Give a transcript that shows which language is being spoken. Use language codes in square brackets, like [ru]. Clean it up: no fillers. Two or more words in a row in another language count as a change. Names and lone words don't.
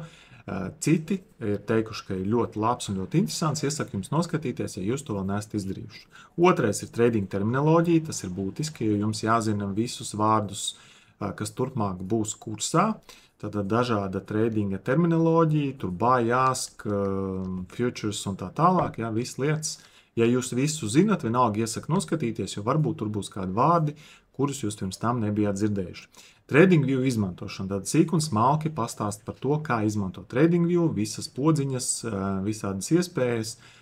[lv] Citi ir teikuši, ka ir ļoti labs un ļoti interesants. Iesaku jums noskatīties, ja jūs to vēl neesat izdarījuši. Otrais ir trading terminoloģija. Tas ir būtiski, jo jums jāzina visus vārdus, kas turpmāk būs kursā. Tātad dažāda tradinga terminoloģija, tur [en] buy, ask, futures [lv] un tā tālāk, jā, visas lietas. Ja jūs visu zinat, vienalga iesaku noskatīties, jo varbūt tur būs kādi vārdi, kurus jūs pirms tam nebijāt dzirdējuši. TradingView izmantošana. Tad sīk un smalki pastāst par to, kā izmantot TradingView, visas podziņas, visādas iespējas.